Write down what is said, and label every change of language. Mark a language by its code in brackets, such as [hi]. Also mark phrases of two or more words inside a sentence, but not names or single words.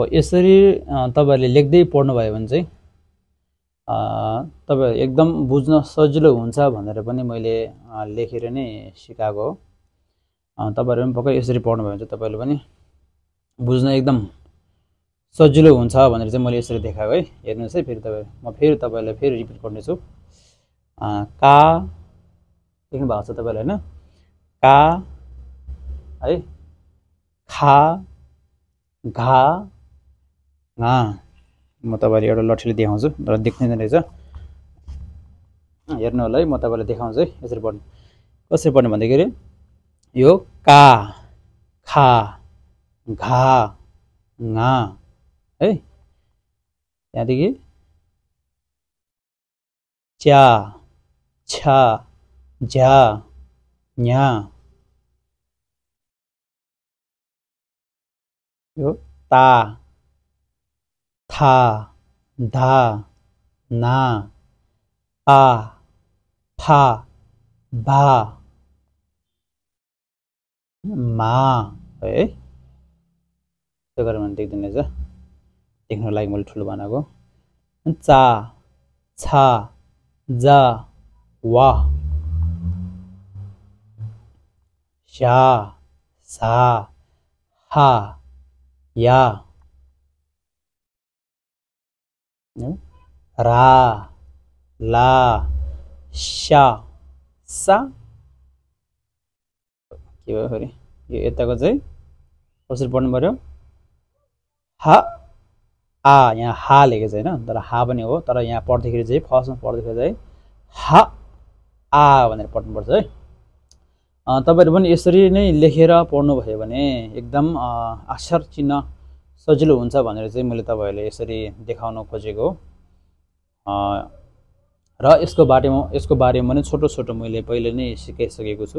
[ne] यसरी तपाईहरुले लेख्दै पढ्नु भयो भने चाहिँ तपाईहरु एकदम बुझ्न सजिलो हुन्छ भनेर पनि मैले लेखेर नै सिकाएको हो। तपाईहरु पनि पक्कै यसरी पढ्नु भयो भने चाहिँ तपाईहरुले पनि बुझ्न एकदम सजिलो हुन्छ भनेर चाहिँ मैले यसरी देखाएको है। हेर्नुस् है फेरि तपाईहरु म फेरि तपाईहरुलाई फेरि रिपिट गर्नेछु। का लेख्नु भएको छ तपाईहरुले हैन का है खा घा ङा। म तपाईहरुलाई एउटा लठीले देखाउँछु र देख्दैन रहेछ हेर्नु होला है। म तपाईहरुलाई देखाउँछु है यसरी पढ्नु कसरी पढ्नु भन्दाखेरि यो का खा घा ङा है। त्यहाँदेखि च्या छा झा न्या यो ता था धा ना पा फा भा मा है। त्यो गरेर भने देख्दैन रहेछ देख्नको लागि मैले ठुलो बनाएको। चा छा जा वा शा सा हा या रा ला शा सा। के भयो फेरि यो यताको चाहिँ कसरी पढ्नु पर्यो हा आ यहाँ हा लेखेको छ हैन तर हा पनि हो तर यहाँ पढ्दाखेरि चाहिँ फर्स्टमा पढ्दाखेरि चाहिँ हा आ भनेर पढ्नुपर्छ है। तपाईहरु पनि यसरी नै लेखेर पढ्नु भयो भने एकदम अक्षर चिन्न सजिलो हुन्छ भनेर चाहिँ मैले तपाईहरुलाई यसरी देखाउन खोजेको हो। र यसको बारेमा पनि छोटो छोटो मैले पहिले नै सिकाइसकेको छु।